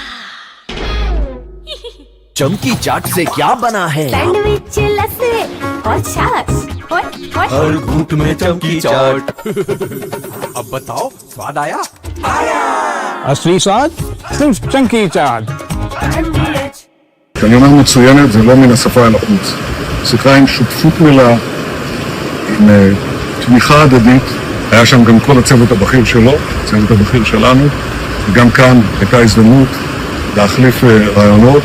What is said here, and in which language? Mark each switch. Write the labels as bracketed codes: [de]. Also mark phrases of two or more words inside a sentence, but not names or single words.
[hi] चमकी चाट से क्या बना है? सैंडविच, लस्सी और छाछ। हर घूंट में चमकी चाट। अब बताओ, स्वाद आया? असली स्वाद सिर्फ चंकी चाट। [he] כשאני אומר מצוינת זה לא מן השפה אל החוץ. שיחה עם שותפות מלאה, עם תמיכה הדדית. היה שם גם כל הצוות הבכיר שלו, הצוות הבכיר שלנו, וגם כאן הייתה הזדמנות להחליף רעיונות.